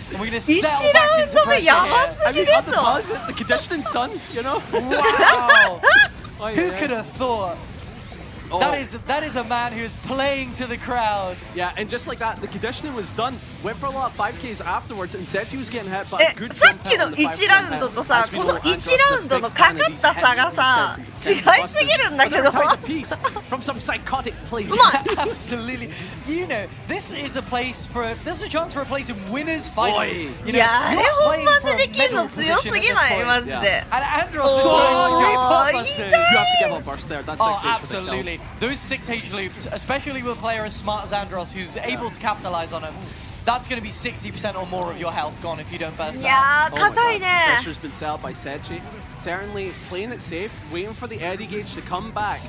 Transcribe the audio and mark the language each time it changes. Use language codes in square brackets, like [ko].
[en] And we're going to settle back into pressure here. I mean, on the buzz, the conditioning's done, you know? Wow. Who could have thought? That is a man who is playing to the crowd. Yeah, and just like that, the conditioning was done. Went for a lot of 5Ks afterwards, and Sechi was getting hit, but a good [ja] さっきの1ラウンドとさ、この1ラウンドのかかった差がさ、違いすぎるんだけど。 [en] From some psychotic place. Absolutely. You know, this is a chance for a place in winners finals. [ja] いや、あれ本番でできるの強すぎないマジで。 [en] And Andros is throwing great pop busters. You have to give up burst there. That's 6H. Absolutely. Those 6H loops, especially with a player as smart as Andros, who's able to capitalize on them, that's going to be 60% or more of your health gone if you don't burst out. [ja] いやー、硬いね。 [en] Pressure's been set by Sechi. Certainly playing it safe, waiting for the Eddie gauge to come back.